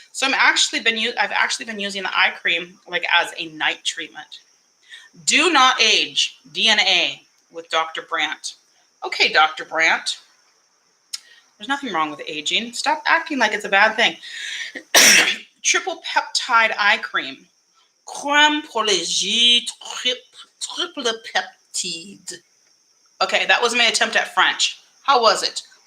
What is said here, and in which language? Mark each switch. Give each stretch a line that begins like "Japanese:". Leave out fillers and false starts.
English: So I've actually been using the eye cream like as a night treatment. Do not age DNA with Dr. Brandt. Okay, Dr. Brandt. There's nothing wrong with aging. Stop acting like it's a bad thing. Triple peptide eye cream.
French: Crème pour les yeux triple peptide.
English: Okay, that was my attempt at French. How was it?